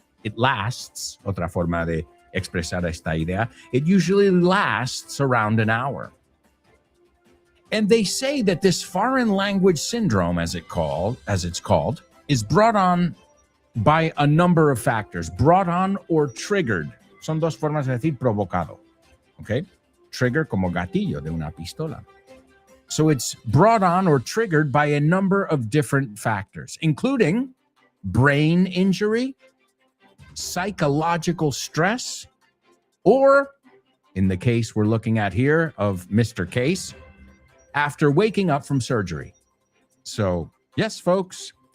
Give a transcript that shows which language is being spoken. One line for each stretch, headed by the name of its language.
English: It lasts,
Spanish: otra forma de expresar esta idea,
English: it usually lasts around an hour. And they say that this foreign language syndrome, as it's called, is brought on by a number of factors. Brought on or triggered.
Spanish: Son dos formas de decir provocado. Okay? Trigger como gatillo de una pistola.
English: So it's brought on or triggered by a number of different factors, including brain injury, psychological stress, or, in the case we're looking at here of Mr. Case, after waking up from surgery. So, yes, folks.